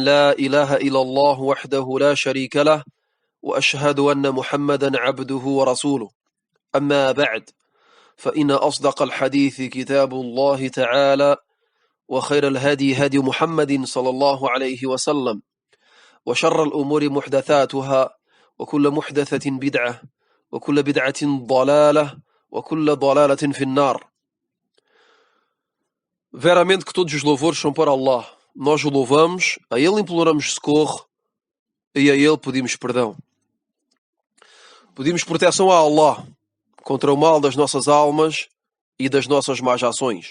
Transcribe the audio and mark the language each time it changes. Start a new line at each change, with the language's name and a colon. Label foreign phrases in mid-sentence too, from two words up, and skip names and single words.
Arabic: لا إله إلا الله وحده لا شريك له وأشهد أن محمدا عبده ورسوله أما بعد فإن أصدق الحديث كتاب الله تعالى وخير الهدي هدي محمد صلى الله عليه وسلم وشر الأمور محدثاتها وكل محدثة بدعة وكل بدعة ضلالة وكل ضلالة في النار.
Portuguese: Veramente que todos os louvores são para Allah. Nós o louvamos, a Ele imploramos socorro e a Ele pedimos perdão. Pedimos proteção a Allah contra o mal das nossas almas e das nossas más ações.